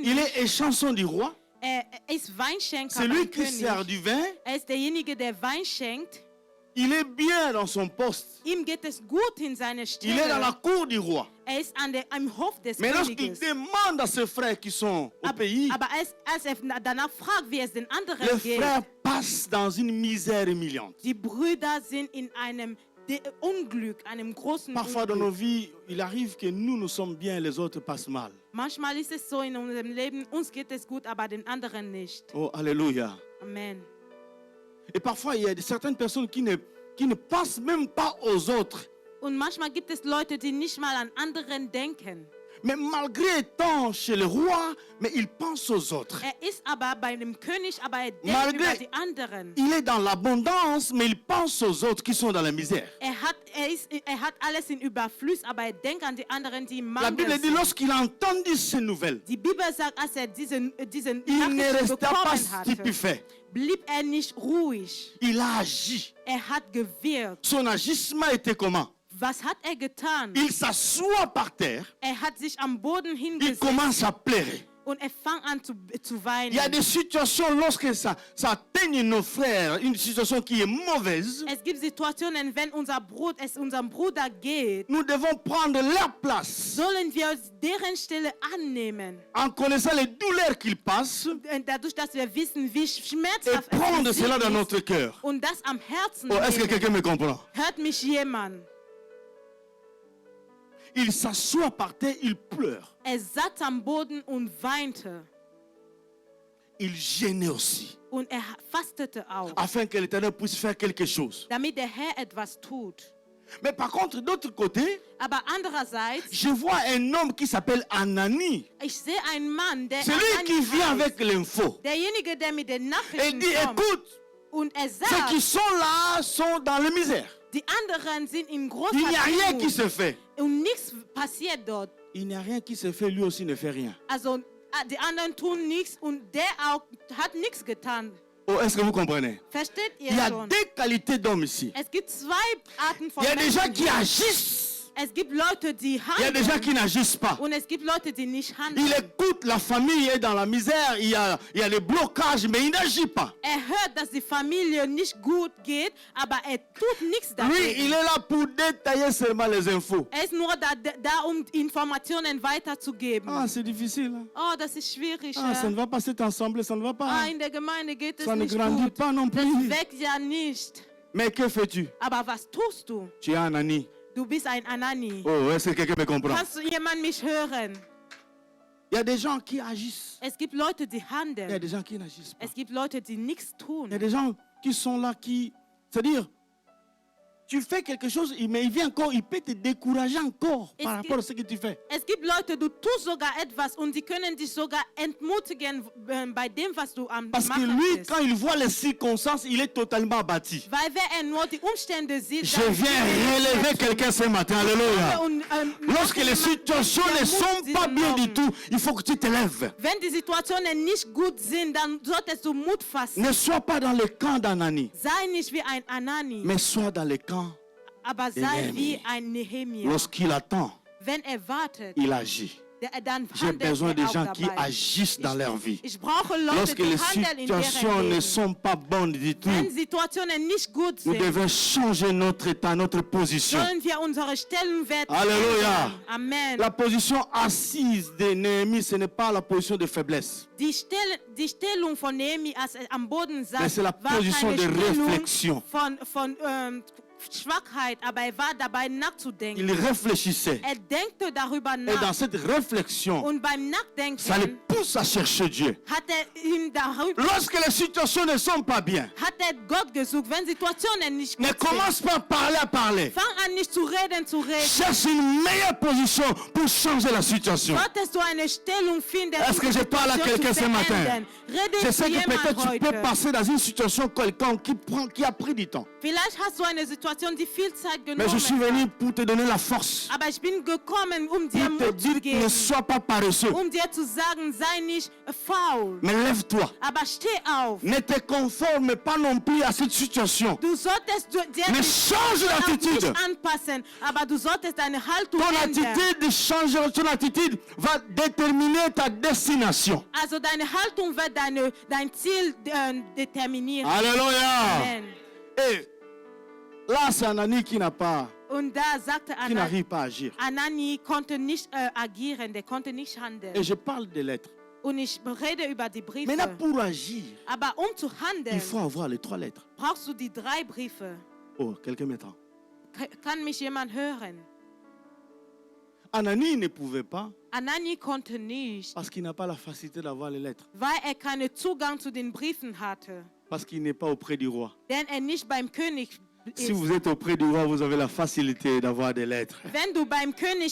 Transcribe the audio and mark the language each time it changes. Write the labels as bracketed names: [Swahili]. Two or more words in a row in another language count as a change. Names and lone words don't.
[French] Il est échanson du roi. [German] Er ist Weinschenker [French] C'est lui [German] beim [French] qui sert [German] König. [French] du vin. [German] Er ist derjenige, der Wein schenkt. [French] Il est bien dans son poste. [German] Ihm geht es gut in seiner [French] Il est dans la [German] Stelle. [French] cour du roi. [German] Ist am Hof des [French] Mais lorsqu'il [German] Königs. [French] demande à ses frères qui sont au pays, [German] Aber als danach fragt, wie es den anderen [French] les [German] geht, [French] frères passent dans une misère humiliante. [German] die Brüder sind in einem Unglück, einem großen [French] Parfois dans nos [German] Unglück. [French] vies, il arrive que nous sommes bien, les autres passent mal. [German] Manchmal ist es so in unserem Leben, uns geht es gut, aber den anderen nicht. [French] Oh, alléluia. [German] Amen. [French] Et parfois, il y a certaines personnes qui ne pensent même pas aux autres. [German] Und manchmal gibt es Leute, die nicht mal an anderen denken. [French] Mais malgré étant chez le roi, mais il pense aux autres. [German] Ist aber bei dem König, aber denkt [French] Malgré- [German] über die anderen. [French] Il est dans l'abondance, mais il pense aux autres qui sont dans la misère. [German] Er hat alles in Überfluss, aber denkt an die anderen, die im [French] La Bible [German] Mangel [French] dit, [German] sind. [French] lorsqu'il a entendu ces nouvelles, [German] Die Bibel sagt, als diesen [French] il ne [German] Nachrichten [French] resta pas [German] bekommen hatte, [French] stupéfait. [German] blieb nicht ruhig. [French] Il a agi. [German] Hat gewirkt. [French] Son agissement était comment? [German] Was hat getan? [French] Il s'assoit par terre, [German] Hat sich am Boden [French] il [German] hingesetzt [French] commence à pleurer. [German] und fängt an zu [French] Il y a [German] weinen. [French] des situations, lorsque ça atteigne nos frères, une situation qui est mauvaise, [German] Es gibt Situationen, wenn es unserem Bruder geht, [French] nous devons prendre leur place [German] sollen wir deren Stelle annehmen. [French] en connaissant les douleurs qu'ils passent [German] Dadurch, dass wir wissen, wie [French] et [German] schmerzhaft [French] prendre [German] es für [French] cela [German] sie [French] dans [German] ist [French] notre cœur. [German] und das am Herzen [French] Oh, est-ce que [German] nehmen. [French] quelqu'un me comprend? [German] Hört mich jemand? [French] Il s'assoit par terre, il pleure. [German] Saß am Boden und weinte. [French] Il gênait aussi, [German] Und fastete auch, [French] afin que l'Éternel puisse faire quelque chose. [German] damit der Herr etwas tut. [French] Mais par contre, d'autre côté, [German] Aber andererseits, [French] je vois un homme qui s'appelle Anani. [German] ich sehe einen Mann, der [French] C'est lui qui vient [German] heißt. [French] avec l'info. [German] Derjenige, der mit den [French] Et [German] Nachrichten [French] dit, [German] kommt. [French] écoute, [German] Und [French] ceux qui [German] sagt, [French] sont là sont dans la misère. [German] die anderen sind in großer [French] Il n'y a rien qui [German] Not [French] se fait. [German] und nichts passiert dort. [French] Il n'y a rien qui se fait, lui aussi ne fait rien. [German] Also die anderen tun nichts und der auch hat nichts getan. [French] Oh, est-ce que vous comprenez? [German] Versteht ihr [French] Il y a [German] schon? [French] deux qualités d'hommes ici. [German] Es gibt zwei Arten von [French] Il y a des gens [German] Menschen. [French] qui agissent. [German] Es gibt Leute, die [French] Il y a des gens qui [German] handeln [French] n'agissent pas. [German] und es gibt Leute, die nicht [French] Il [German] handeln. [French] écoute, la famille est dans la misère, il y a des blocages, mais il n'agit pas. [German] Hört, dass die Familie nicht gut geht, aber tut nichts [French] Lui, il [German] dagegen. [French] est là pour détailler seulement les infos. [German] Ist nur da, um Informationen weiterzugeben. [French] Ah, c'est difficile. Hein? [German] Oh, das ist schwierig. [French] Ah, ça ne va pas, cet ensemble, ça ne va pas. Hein? [German] In der Gemeinde geht es [French] Ça ne [German] nicht [French] grandit [German] gut. [French] pas non [German] Das [French] plus. [German] wächst ja nicht. [French] Mais que fais-tu? [German] Aber was tust du? [French] Tu es un Anani. [German] Du bist ein Anani. [French] Oh, est-ce que quelqu'un me comprend? [German] Kannst du jemand mich hören? [French] Il y a des gens qui agissent. [German] Es gibt Leute, die [French] Il y a [German] handeln. [French] des gens qui n'agissent pas. [German] Es gibt Leute, die nichts [French] Il y a [German] tun. [French] des gens qui sont là, c'est-à-dire, tu fais quelque chose, mais il vient encore, il peut te décourager encore par Est-ce rapport à ce que tu fais. [German] Es gibt Leute, du tust sogar etwas und die können dich sogar entmutigen bei dem, was du am [French] Parce que [German] machen [French] lui, [German] bist. [French] quand il voit les circonstances, il est totalement abattu. [German] Weil wenn nur die Umstände sieht, [French] Je viens relever quelqu'un ce matin, alléluia. Lorsque les situations ne sont pas bien du tout, il faut que tu te lèves. [German] Wenn die Situationen nicht gut sind, dann solltest du Mut fassen. [French] Ne sois pas dans le camp d'Anani, [German] Sei nicht wie ein Anani, [French] mais sois dans le camp. [German] aber sei Nehemia. wie ein Nehemia. [French] Lorsqu'il attend, [German] Wenn wartet, [French] il agit. [German] dann [French] J'ai [German] handelt [French] besoin de [German] auch [French] gens qui [German] dabei. [French] agissent dans leur vie. [German] Ich brauche Leute, [French] Lorsque [German] die [French] les [German] handeln in deren [French] situations ne [German] Leben. [French] sont pas bonnes du tout, [German] Wenn Situationen nicht gut [French] nous [German] sind, [French] devons changer notre état, notre position. [German] sollen wir unsere Stellenwert [French] Alléluia. [German] ändern. Amen. [French] La position assise de Néhémie, ce n'est pas la position de faiblesse, [German] Die Stellung von Nehemi, als er am Boden [French] mais [German] saß, [French] c'est la [German] war [French] position [German] keine [French] de [German] Stellung [French] réflexion. [German] von Schwachheit, aber er war dabei nachzudenken. [French] Il réfléchissait. [German] Denkte darüber [French] Et dans [German] nach. [French] cette réflexion, [German] Und beim Nachdenken [French] ça le pousse à chercher Dieu. [German] hat ihm darüber, [French] Lorsque les situations ne sont pas bien, [German] hat Gott gesucht. Wenn Situationen nicht [French] ne [German] gut sind, [French] commence pas à parler. [German] fang an nicht zu reden. [French] Cherche une meilleure position pour changer la situation. [German] Solltest du eine Stellung finden, [French] Est-ce que je parle à quelqu'un ce matin? Je [German] Rede [French] sais [German] zu [French] que [German] jemand [French] peut-être tu peux [German] heute. [French] passer dans une situation quelconque qui a pris du temps. [German] Vielleicht hast du eine Situation, die viel Zeit [French] Mais je suis [German] genommen [French] venu [German] hat. [French] pour te donner la force. [German] Aber ich bin gekommen, um dir [French] Pour te [German] Mut zu [French] dire [German] geben. [French] ne sois pas paresseux. [German] Dir zu sagen, sei nicht faul. [French] Mais lève-toi. [German] Aber steh auf. [French] Ne te conforme pas non plus à cette situation. [German] Du solltest dir [French] Mais [German] nicht [French] change l'attitude. [German] anpassen, aber du solltest deine Haltung [French] Ton [German] ändern. [French] attitude change, ton attitude va déterminer ta destination. [German] Also deine Haltung wird dein Ziel determinieren. [French] Alléluia. [German] Amen. [French] Et Là, c'est Anani qui n'a pas, [German] Und da sagte [French] qui n'arrive pas à agir. [German] Anani konnte nicht agieren, der konnte nicht [French] Et [German] handeln. [French] je parle des lettres. [German] Und ich rede über die Briefe. [French] Maintenant, pour agir, [German] Aber zu handeln, [French] il faut avoir les 3 lettres. [German] brauchst du die 3 Briefe. [French] Oh, quelqu'un m'entend. [German] Kann mich jemand hören? [French] Anani ne pouvait pas [German] Anani konnte nicht, [French] parce qu'il n'a pas la facilité d'avoir les lettres. [German] weil keinen Zugang zu den Briefen hatte. [French] Parce qu'il n'est pas auprès du roi. [German] Denn nicht beim König [French] Si [German] ist. [French] vous êtes auprès du roi, vous avez la facilité d'avoir des lettres. [German] Wenn du beim König